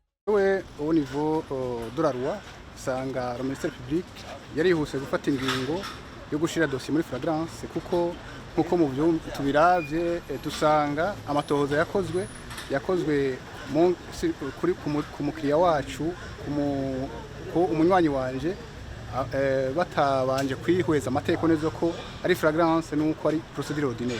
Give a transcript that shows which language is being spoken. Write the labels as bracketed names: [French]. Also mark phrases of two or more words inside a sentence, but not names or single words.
[Rundi] we [French] au niveau de la loi [Rundi] usanga [French] le ministère public [Rundi] yarihuse gufata ingingo yo gushira dossier muri flagrance kuko mu byo tubiravye dusanga amatohoza yakozwe ku mukiriya wacu ko umunywanyi wanje batabanje kwihweza amategeko neza ko ari flagrance nuko ari [French] procédure ordinaire.